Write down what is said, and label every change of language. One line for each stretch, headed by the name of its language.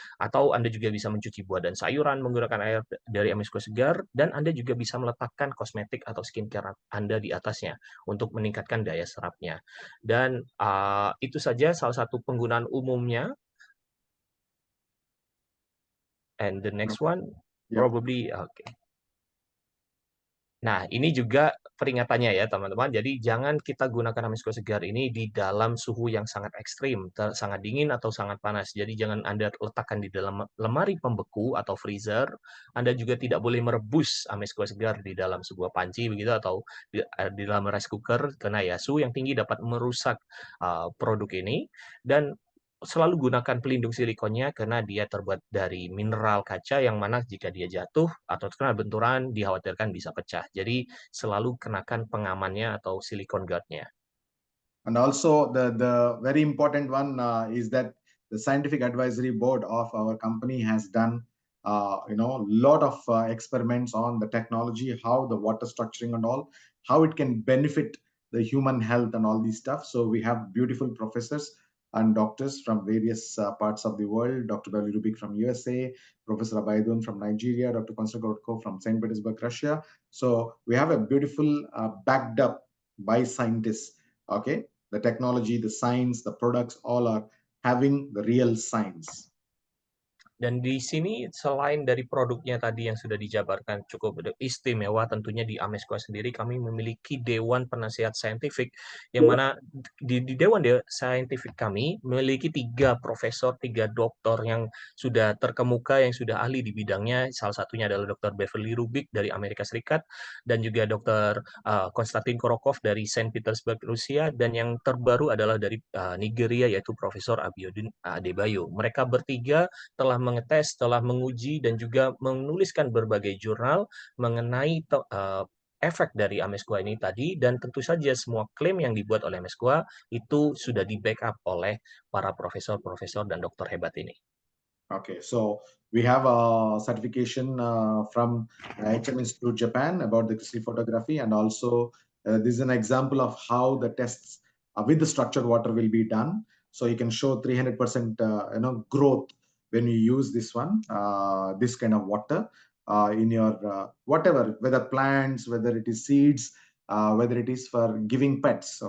Indonesian: Atau Anda juga bisa mencuci buah dan sayuran menggunakan air dari Amesquas Segar, dan Anda juga bisa meletakkan kosmetik atau skincare Anda di atasnya untuk meningkatkan daya serapnya. Dan itu saja salah satu penggunaan umumnya.
English: And the next one probably okay.
Indonesian: Nah, ini juga peringatannya ya teman-teman. Jadi jangan kita gunakan Amesquas Segar ini di dalam suhu yang sangat ekstrim, sangat dingin atau sangat panas. Jadi jangan Anda letakkan di dalam lemari pembeku atau freezer. Anda juga tidak boleh merebus Amesquas Segar di dalam sebuah panci begitu atau di dalam rice cooker, karena ya suhu yang tinggi dapat merusak produk ini. Dan selalu gunakan pelindung silikonnya karena dia terbuat dari mineral kaca yang mana jika dia jatuh atau terkena benturan dikhawatirkan bisa pecah. Jadi selalu kenakan pengamannya atau silicone guard-nya.
English: And also the very important one is that the scientific advisory board of our company has done lot of experiments on the technology, how the water structuring and all, how it can benefit the human health and all these stuff. So we have beautiful professors and doctors from various parts of the world. Dr. Bali Rubik from USA, Professor Abaidun from Nigeria, Dr. Konstantin from St. Petersburg, Russia. So we have a beautiful backed up by scientists, okay, the technology, the science, the products, all are having the real science.
Indonesian: Dan di sini selain dari produknya tadi yang sudah dijabarkan cukup istimewa, tentunya di Amesqua sendiri kami memiliki Dewan Penasihat Saintifik, yang mana di Dewan Saintifik kami memiliki 3 profesor, 3 doktor yang sudah terkemuka, yang sudah ahli di bidangnya. Salah satunya adalah Dr. Beverly Rubik dari Amerika Serikat, dan juga Dr. Konstantin Korokov dari Saint Petersburg, Rusia, dan yang terbaru adalah dari Nigeria, yaitu Profesor Abiodun Adebayo. Mereka bertiga telah mengetes, telah menguji, dan juga menuliskan berbagai jurnal mengenai efek dari Amesqua ini tadi, dan tentu saja semua klaim yang dibuat oleh Amesqua itu sudah di-backup oleh para profesor-profesor dan dokter hebat ini.
English: Okay, so we have a certification from HM Institute Japan about the crystal photography, and also this is an example of how the tests with the structured water will be done. So you can show 300% growth when you use this one, this kind of water in your whatever, whether plants, whether it is seeds, whether it is for giving pets.